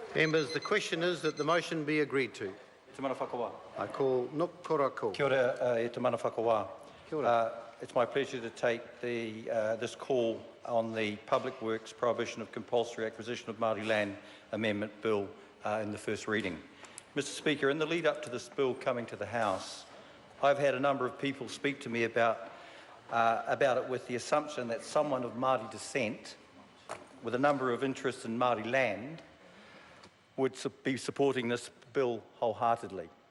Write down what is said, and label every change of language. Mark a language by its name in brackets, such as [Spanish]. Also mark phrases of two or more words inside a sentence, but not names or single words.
[English] Members, the question is that the motion be agreed to. [Māori] Te mana whakawā. [English] I call Nuk Korako. [Māori] Kia ora, e te mana whakawā. Kia ora. [English] It's my pleasure to take this call on the Public Works Prohibition of Compulsory Acquisition of Māori Land Amendment Bill in the first reading. Mr Speaker, in the lead up to this bill coming to the House, I've had a number of people speak to me about it with the assumption that someone of Māori descent with a number of interests in Māori land would be supporting this bill wholeheartedly.